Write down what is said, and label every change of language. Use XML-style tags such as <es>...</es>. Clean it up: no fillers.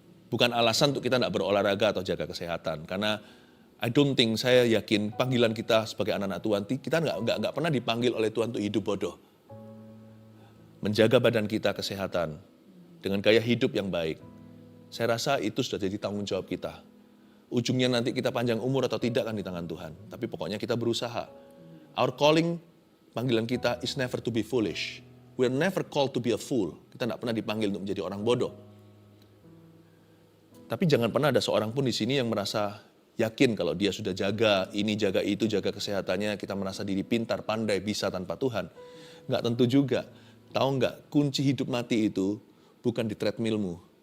<id>Bukan alasan untuk kita nggak berolahraga atau jaga kesehatan. Karena saya yakin panggilan kita sebagai anak-anak Tuhan, kita nggak pernah dipanggil oleh Tuhan untuk hidup bodoh. Menjaga badan kita kesehatan dengan gaya hidup yang baik. Saya rasa itu sudah jadi tanggung jawab kita. Ujungnya nanti kita panjang umur atau tidak kan di tangan Tuhan. Tapi pokoknya kita berusaha.</id> <en>Our calling,</en> <id>panggilan kita</id> <en>is never to be foolish. We're never called to be a fool.</en> <id>Kita tidak pernah dipanggil untuk menjadi orang bodoh. Tapi jangan pernah ada seorang pun di sini yang merasa yakin kalau dia sudah jaga ini, jaga itu, jaga kesehatannya, kita merasa diri pintar, pandai, bisa tanpa Tuhan. Nggak tentu juga. Tahu nggak, kunci hidup mati itu bukan di treadmillmu.</id>